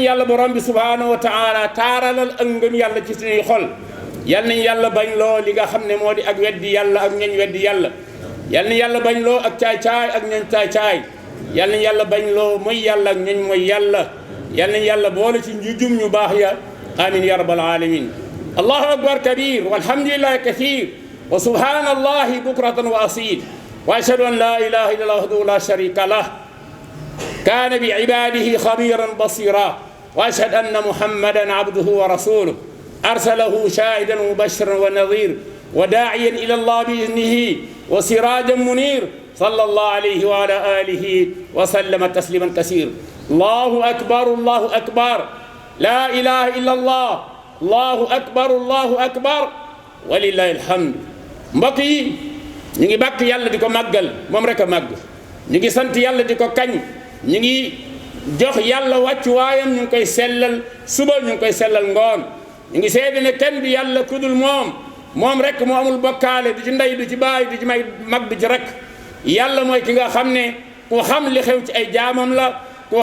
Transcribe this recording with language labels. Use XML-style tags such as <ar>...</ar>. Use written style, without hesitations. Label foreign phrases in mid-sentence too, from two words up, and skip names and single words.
<wo>yàlla borom bi</wo> <ar>سبحانه وتعالى</ar> <wo>taaralal ak ngëm yàlla ci suñuy xol yal nañu yàlla bañ loo li nga xam ne moo di ak weddi yàlla ak ñoñ weddi yàlla yal nañu yàlla bañ loo ak caay-caay ak ñoñ caay-caay yal nañu yàlla bañ loo mooy yàlla ak ñoñ mooy yàlla yal nañu yàlla boole ci njujum ñu baax ya</wo> <ar>آمين يا رب العالمين الله أكبر كبيرا والحمد لله كثيرا وسبحان الله بكرة وأصيلا وأشهد أن لا إله إلا الله وحده لا شريك له كان بعباده خبيرا بصيرا وأشهد أن محمدا عبده ورسوله أرسله شاهدا مبشرا ونذير وداعيا إلى الله بإذنه وسراجا منير صلى الله عليه وعلى آله وسلم تسليما كثيرا الله أكبر الله أكبر لا إله إلا الله الله أكبر الله أكبر ولله الحمد بقي</ar> <wo>ñu ngi bàkk yàlla di ko màggal moom rek a màgg ñu ngi sant yàlla di ko kañ ñu ngi jox yàlla wàccu waayam ñu ngi koy sellal suba ñu ngi koy sellal ngoon ñu ngi seede ne kenn du yàlla kudul moom rek moo amul bokkaale du ci ndey du ci baay du ci may mag du ci rek yàlla mooy ki nga xam ne ku xam li xew ci ay jaamam la ku</wo>